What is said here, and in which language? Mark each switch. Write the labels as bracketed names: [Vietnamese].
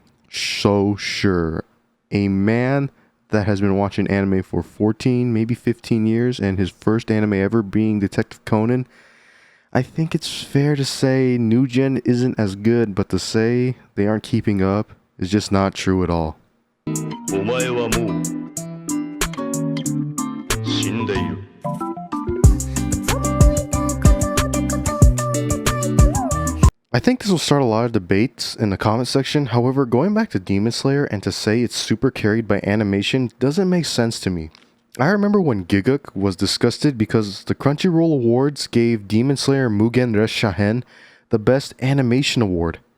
[English] So sure, a man that has been watching anime for 14, maybe 15 years, and his first anime ever being Detective Conan, I think it's fair to say new gen isn't as good, but to say they aren't keeping up is just not true at all. [Japanese] お前はもう死んでいる. [English] I think this will start a lot of debates in the comment section. However, going back to Demon Slayer and to say it's super carried by animation doesn't make sense to me. I remember when Giguk was disgusted because the Crunchyroll Awards gave Demon Slayer Mugen Shahen the Best Animation Award.